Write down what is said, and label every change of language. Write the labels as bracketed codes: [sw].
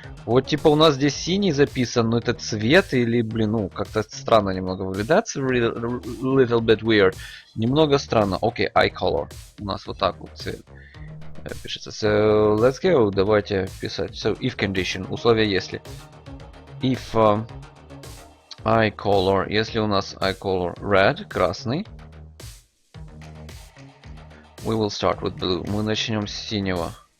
[ru] Вот типа у нас здесь синий записан, но это цвет или, блин, ну, как-то странно немного выглядит. [en] That's a little bit weird. [ru] Немного странно. [en] Окей, eye color. [ru] У нас вот так вот цвет пишется. [en] So, let's go. [ru] Давайте писать. [en] So, if condition. [ru] Условие если. [en] If eye color. [ru] Если у нас eye color red, красный. [en] We will start with blue. [ru] Мы начнем с синего.